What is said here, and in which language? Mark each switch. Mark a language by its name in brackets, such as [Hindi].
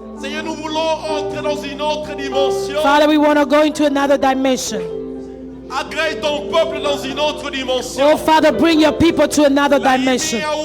[French] Seigneur, nous voulons entrer dans une autre dimension. [English] Father, we want to go into another dimension. [French] Agrée ton peuple dans une autre dimension. [English] Oh, Father, bring your people to another dimension.